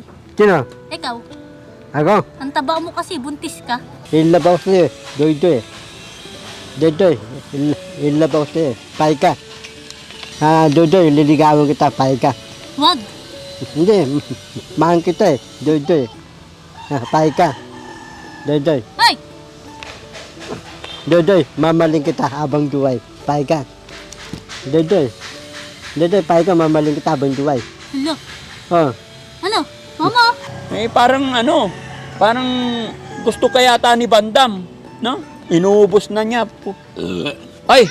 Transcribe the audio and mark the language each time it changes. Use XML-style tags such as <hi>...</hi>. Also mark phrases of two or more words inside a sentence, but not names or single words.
<tl>Sino? Ikaw, Ako? ang taba mo kasi, buntis ka. Ilabaw sa'yo. Doy. Ilabaw sa'yo. Pay ka. Doy, liligawan kita. Pay ka. Wag. Hindi, mahal kita eh. Doy. Pay ka. Doy. Ay! Doy, mamaling kita habang duway. Pay ka. Doy, pay ka, mamaling kita habang duway. Hala. Oh. Ano? Mama? Eh parang parang gusto kaya yata ni Bandam, no? Inuubos na niya. Ay!</tl>